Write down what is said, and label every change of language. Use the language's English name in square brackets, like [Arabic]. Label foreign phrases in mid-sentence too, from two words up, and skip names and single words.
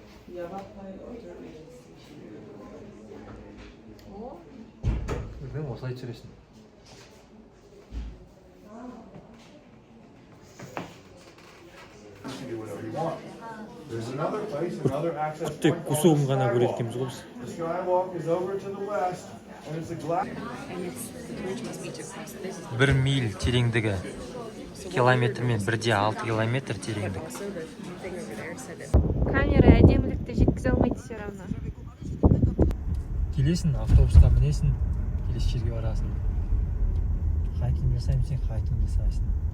[Kazakh] өзің осылай түсіресің. [English] There's another place, another access [Kazakh] Тек [English] point. [Kazakh] кусогын ғана көреді екенбіз ғой біз. [English] The skywalk is over to the west, and it's a glass. [Kazakh] 1 миль тереңдігі. Километрмен 1,6 километр тереңдік. Камера әдемілікті жеткізе алмайды [Russian] все равно. [Kazakh] Келесің, автобусқа мінесің, келесі жерге барасың. Хайкинг жасаймын, сен хайкинг жасайсың.